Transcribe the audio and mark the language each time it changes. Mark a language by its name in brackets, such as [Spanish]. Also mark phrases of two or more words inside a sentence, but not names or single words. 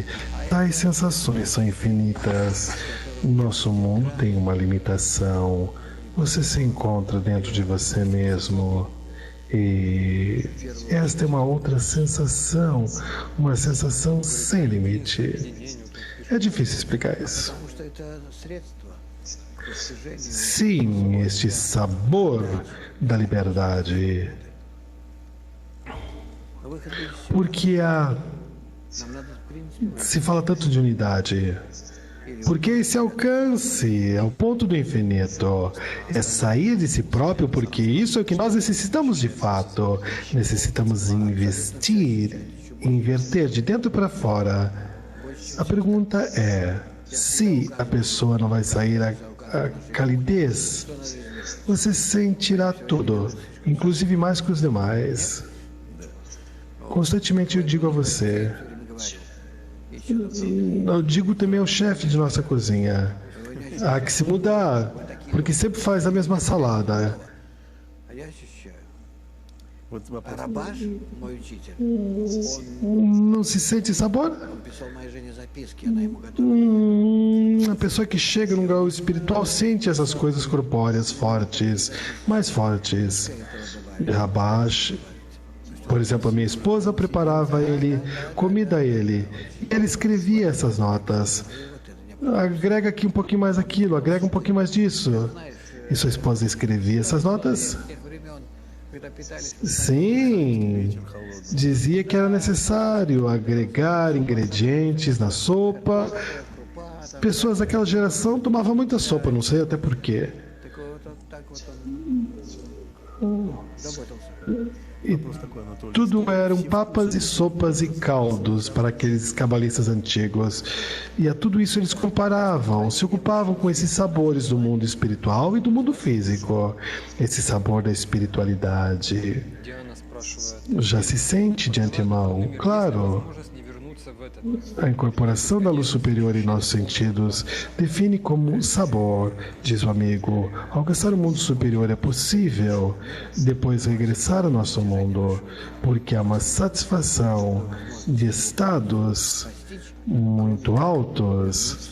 [Portuguese] Tais sensações são infinitas. Nosso mundo tem uma limitação. Você se encontra dentro de você mesmo. E esta é uma outra sensação, uma sensação sem limite. É difícil explicar isso. [Russian] Потому что это средство к достижению. [Portuguese] Sim, este sabor da liberdade. [Russian] Выход из всего. [Portuguese] Porque [Russian] Нам надо, в принципе, [Portuguese] se fala tanto de unidade? Porque esse alcance é o ponto do infinito. É sair de si próprio, porque isso é o que nós necessitamos de fato. Necessitamos investir, inverter de dentro para fora. A pergunta é, se a pessoa não vai sair a calidez, você sentirá tudo, inclusive mais que os demais. Constantemente eu digo a você, eu digo também ao chefe de nossa cozinha, há que se mudar, porque sempre faz a mesma salada. [Russian] а я ощущаю. Вот А вопрос. Рабаш, мой учитель, [Portuguese] Não se sente sabor? [Russian] он писал моей жене записки, она ему готовила. [Portuguese] A pessoa que chega num grau espiritual sente essas coisas corpóreas fortes, mais fortes. Rabash, por exemplo, a minha esposa preparava ele, comida a ele, e ele escrevia essas notas. Agrega aqui um pouquinho mais aquilo, agrega um pouquinho mais disso. E sua esposa escrevia essas notas? [Russian] С тех времен, когда питались [Portuguese] Sim, dizia que era necessário agregar ingredientes na sopa. Pessoas daquela geração tomavam muita sopa, não sei até porquê. [Russian] так вот он заботился. [Portuguese] E tudo eram papas e sopas e caldos para aqueles cabalistas antigos. E a tudo isso eles comparavam, se ocupavam com esses sabores do mundo espiritual e do mundo físico. Esse sabor da espiritualidade [Russian] Диана спрашивает, [Portuguese] já se sente de antemão, claro. [Russian] возможность не вернуться в этот [Portuguese] A incorporação da luz superior em nossos sentidos define como sabor, diz o amigo. Alcançar o mundo superior é possível, depois regressar ao nosso mundo, porque há uma satisfação de estados muito altos.